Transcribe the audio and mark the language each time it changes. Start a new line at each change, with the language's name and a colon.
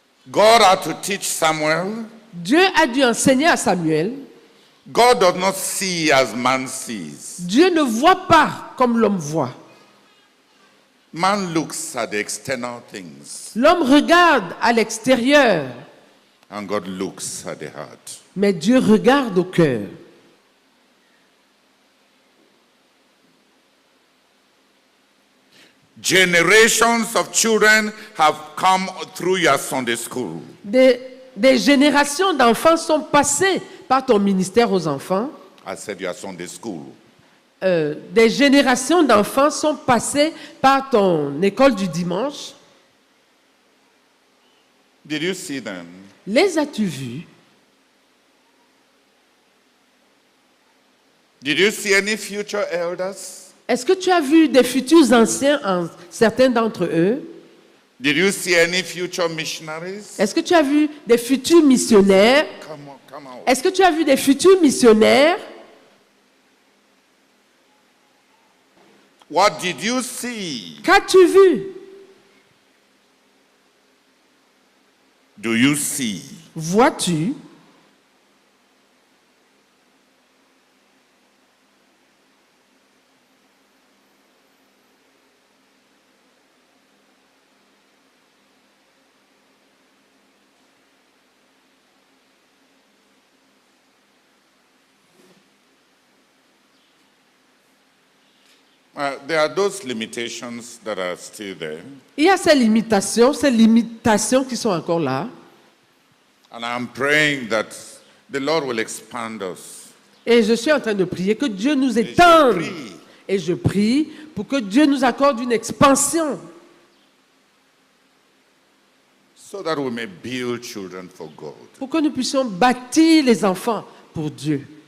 English: God had to teach Samuel.
French: Dieu a dû enseigner à Samuel.
English: God does not see as man sees.
French: Dieu ne voit pas comme l'homme voit.
English: Man looks at the external things,
French: L'homme regarde à l'extérieur,
English: and God looks at the heart.
French: mais Dieu regarde au cœur.
English: Generations of children have come through your Sunday school.
French: Des générations d'enfants sont passées par ton ministère aux enfants.
English: I said your Sunday school.
French: Des générations d'enfants sont passées par ton école du dimanche.
English: Did you see them?
French: Les as-tu vus?
English: Did you see any future elders?
French: Est-ce que tu as vu des futurs anciens, certains d'entre eux?
English: Did you see any future missionaries?
French: Est-ce que tu as vu des futurs missionnaires?
English: Come on.
French: Est-ce que tu as vu des futurs missionnaires?
English: What did you see?
French: Qu'as-tu vu?
English: Do you see?
French: Vois-tu?
English: There are those limitations that are still there.
French: Il y a ces limitations qui sont encore là.
English: And I'm praying that the Lord will expand us.
French: Et je suis en train de prier que Dieu nous Et je étende. prie Et je prie pour que Dieu nous accorde une expansion.
English: so that we may build children for God.
French: Pour que nous puissions bâtir les enfants pour Dieu.